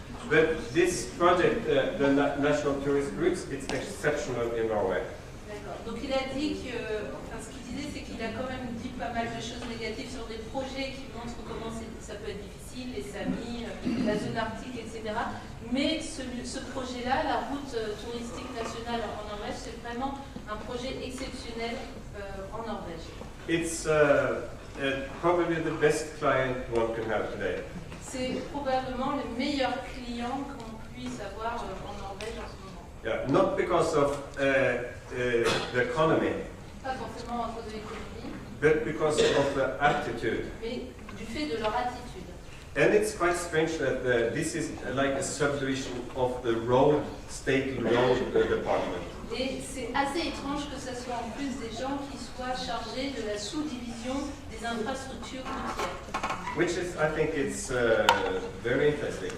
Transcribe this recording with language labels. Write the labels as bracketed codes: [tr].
[en] But this project, the National Tourist Routes, it's exceptional in Norway. [fr] D'accord. Donc il a dit que, enfin ce qu'il disait, c'est qu'il a quand même dit pas mal de choses négatives sur des projets qui montrent comment ça peut être difficile, les Samis, la zone arctique, etc. Mais ce projet-là, la route touristique nationale en Norvège, c'est vraiment un projet exceptionnel en Norvège. [en] It's probably the best client one can have today. [fr] C'est probablement le meilleur client qu'on puisse avoir en Norvège en ce moment. [en] Yeah, not because of the economy, [fr] Pas forcément à cause de l'économie, [en] but because of the attitude. [fr] mais du fait de leur attitude. [en] And it's quite strange that this is like a subdivision of the state road department. [fr] Et c'est assez étrange que ce soit en plus des gens qui soient chargés de la sous-division des infrastructures routières. [en] Which is, I think, it's very interesting.